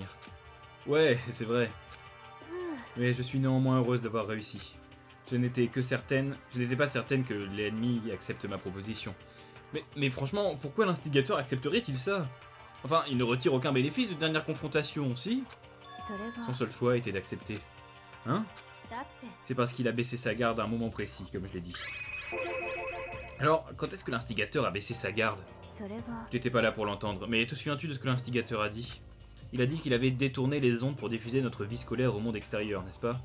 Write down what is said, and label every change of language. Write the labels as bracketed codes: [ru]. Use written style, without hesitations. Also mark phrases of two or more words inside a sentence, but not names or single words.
[fr] Ouais, c'est vrai. Mais je suis néanmoins heureuse d'avoir réussi. Je n'étais pas certaine que l'ennemi accepte ma proposition. Mais franchement, pourquoi l'instigateur accepterait-il ça? Enfin, il ne retire aucun bénéfice de dernière confrontation, si? それ Son は seul choix était d'accepter. Hein? だって C'est parce qu'il a baissé sa garde à un moment précis, comme je l'ai dit. Alors, quand est-ce que l'instigateur a baissé sa garde? [ja] それは [fr] J'étais pas là pour l'entendre, mais te souviens-tu de ce que l'instigateur a dit? Il a dit qu'il avait détourné les ondes pour diffuser notre vie scolaire au monde extérieur, n'est-ce pas?